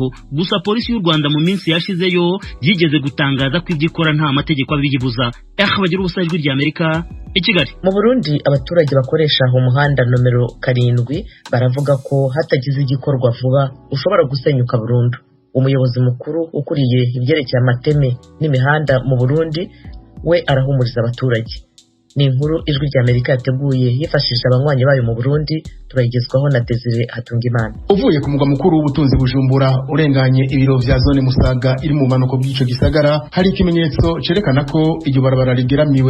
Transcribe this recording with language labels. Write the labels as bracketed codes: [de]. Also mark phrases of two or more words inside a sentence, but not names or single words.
[rw] Gusa polisi y'u Rwanda mu minsi yashizeyo yigeze gutangaza ko ibyo ikora nta mategeko abiyibuza. Bagira ubusa. Ijwi ry'Amerika i Kigali. [rn] Mu Burundi abaturage bakoresha umuhanda nomero 7 baravuga ko hatagize igikorwa vuba ushobora gusenyuka burundu. Umuyobozi mukuru ukuriye ibyerekeye amateme n'imihanda mu Burundi we arahumuriza abaturage. Ni inkuru Ijwi ry'Amerika yateguye yifashishije abanywanyi bayo mu Burundi, turayigezwaho na Desire Hatungimana. Uvuye ku mugwa mukuru w'ubutunzi Bujumbura urenganye ibiro vya zone Musaga iri mu manuko bw'ico gisagara, hari ikimenyetso cerekana ko iryo barabara rigeramiwe.